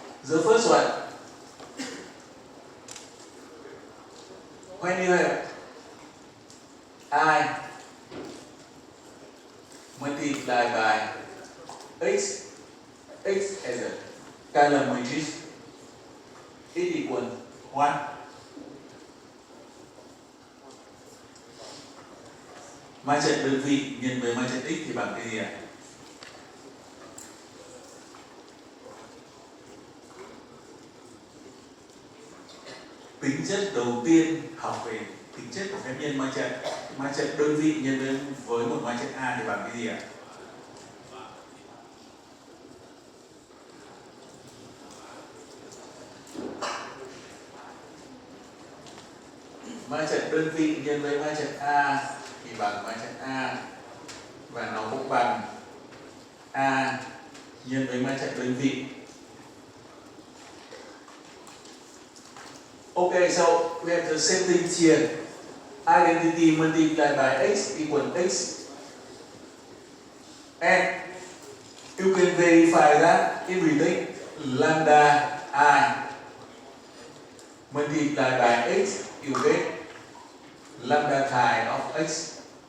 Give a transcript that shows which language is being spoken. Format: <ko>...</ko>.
<en>The first one, when you have I multiplied by x as a column matrix is equal 1.</en> <vi>Ma trận đơn vị nhân với ma trận x thì bằng cái gì ạ? Tính chất đầu tiên học về tính chất của phép nhân ma trận đơn vị nhân với một ma trận A thì bằng cái gì ạ? Ma trận đơn vị nhân với ma trận A thì bằng ma trận A, và nó cũng bằng A nhân với ma trận đơn vị.</vi> <en>Okay, so we have the same thing here. Identity multiplied by x equals x. And you can verify that if we take lambda I multiplied by x, you get lambda chi of x.</en>